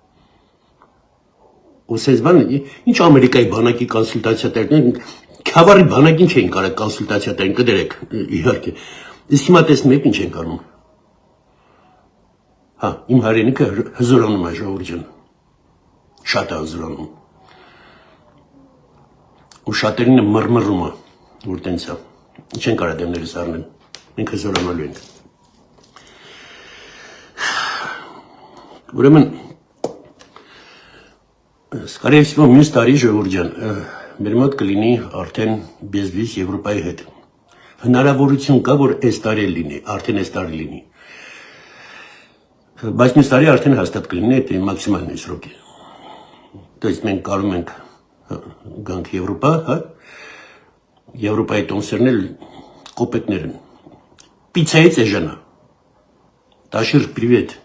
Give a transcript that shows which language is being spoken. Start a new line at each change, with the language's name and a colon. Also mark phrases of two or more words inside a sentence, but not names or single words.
Armenian: Ու ցենց բան, ինչ Ամերիկայի բանակի կոնսուլտացիա տալու, Քավարի բանակին չէին կարող կոնսուլտացիա տային, կդրեք, իհարկե։ Իսկ հիմա տեսնում եք ինչ են անում։ Հա, իմ հայրենիքը հզորանում է, ժողովուրդ ջան։ Շատ է հզորանում։ Ու շատերինը մռմռում է, որ տենց է։ Չեն կարող դեմներս առնել։ Մենք հզորանալու ենք։ Ուրեմն,
Russian: скорее всего,
Armenian: մյուս տարի ժողովուրդ ջան, մեր մոտ կլինի արդեն բեզվիզ Եվրոպայի հետ։ Հնարավորություն կա, որ այս տարի լինի, արդեն այս տարի լինի։ Բայց մյուս տարի արդեն հաստատ կլինի, դա մաքսիմալն է սրոկի։
Russian: То есть
Armenian: մենք կարող ենք գանք Եվրոպա, հա։ Եվրոպայի տոմսերն էլ կոպեկներ են։ Պիցայից է ժանա։ Տաշիր, привет։